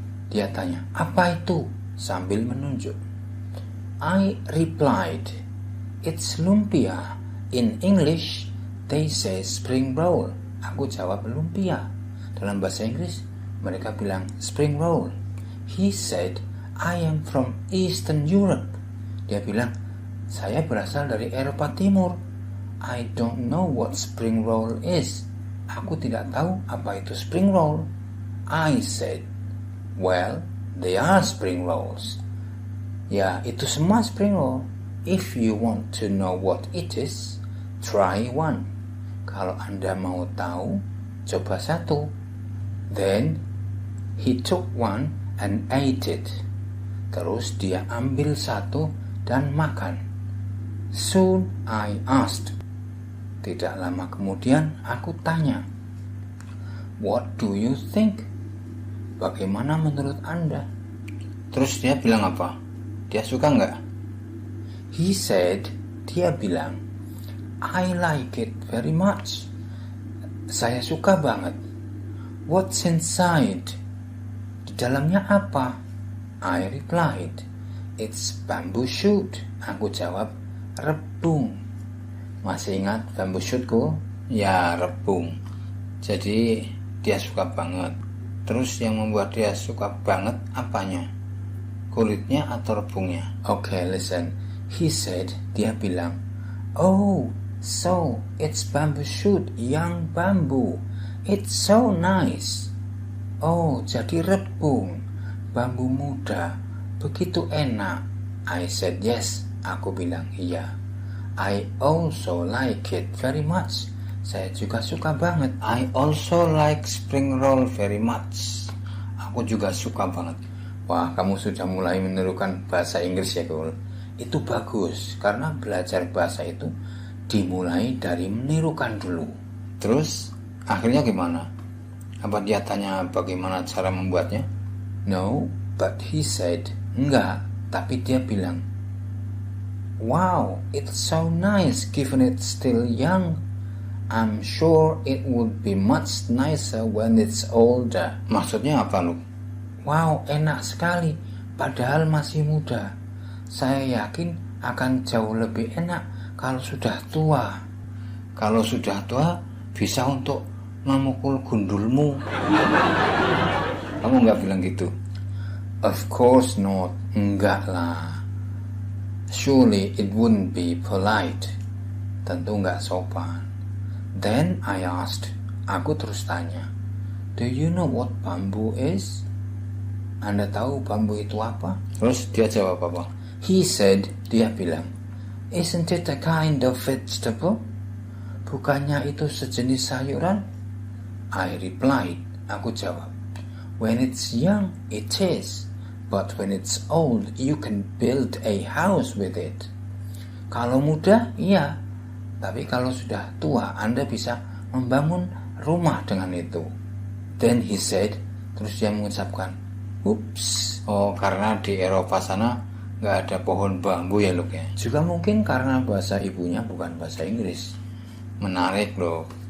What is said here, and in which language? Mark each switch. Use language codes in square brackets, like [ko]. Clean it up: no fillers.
[id] Dia tanya, "Apa itu?" sambil menunjuk. [en] I replied, "It's lumpia. In English, they say spring roll." [id] Aku jawab lumpia. Dalam bahasa Inggris, mereka bilang [en] spring roll. He said, "I am from Eastern Europe." [id] Dia bilang, "Saya berasal dari Eropa Timur." [en] I don't know what spring roll is. [id] Aku tidak tahu apa itu spring roll. [en] I said, "Well, they are spring rolls." [id] Ya, itu semua spring roll. [en] If you want to know what it is, try one. [id] Kalau Anda mau tahu, coba satu. [en] Then, he took one and ate it. [id] Terus dia ambil satu dan makan. [en] Soon I asked. [id] Tidak lama kemudian aku tanya, [en] "What do you think?" [id] Bagaimana menurut Anda? Terus dia bilang apa? Dia suka nggak? [en] He said, [id] dia bilang, [en] "I like it very much." [id] Saya suka banget. [en] What's inside? [id] Di dalamnya apa? [en] I replied, "It's bamboo shoot." [id] Aku jawab, rebung. Masih ingat bamboo shootku? Ya, rebung. Jadi dia suka banget. Terus yang membuat dia suka banget apanya? Kulitnya atau rebungnya? [en] Okay, listen. He said, [id] dia bilang, [en] "Oh, so it's bamboo shoot, young bamboo. It's so nice." [id] Oh, jadi rebung, bambu muda, begitu enak. [en] I said yes. [id] Aku bilang iya. [en] I also like it very much. [id] Saya juga suka banget. [en] I also like spring roll very much. [id] Aku juga suka banget. Wah, kamu sudah mulai menirukan bahasa Inggris ya, Kul. Itu bagus, karena belajar bahasa itu dimulai dari menirukan dulu. Terus, akhirnya gimana? Apa dia tanya bagaimana cara membuatnya? [en] No, but he said, [id] enggak, tapi dia bilang, [en] "Wow, it's so nice given it's still young. I'm sure it would be much nicer when it's older." [id] Maksudnya apa, lu? Wow, enak sekali, padahal masih muda. Saya yakin akan jauh lebih enak kalau sudah tua. Kalau sudah tua, bisa untuk memukul gundulmu. Kamu nggak bilang gitu? [en] Of course not, [id] enggak lah. [en] Surely it wouldn't be polite. [id] Tentu nggak sopan. [en] Then I asked, [id] aku terus tanya, [en] "Do you know what bamboo is?" [id] Anda tahu bambu itu apa? Terus dia jawab apa? [en] He said, [id] dia bilang, [en] "Isn't it a kind of vegetable?" [id] Bukannya itu sejenis sayuran? [en] I replied, [id] aku jawab, [en] "When it's young, it is. but when it's old, you can build a house with it. [id] Kalau muda, iya. Tapi kalau sudah tua, Anda bisa membangun rumah dengan itu. [en] Then he said, [id] terus dia mengucapkan, [en] "Oops." [id] Oh, karena di Eropa sana nggak ada pohon bambu ya, Luke ya. Juga mungkin karena bahasa ibunya bukan bahasa Inggris. Menarik loh.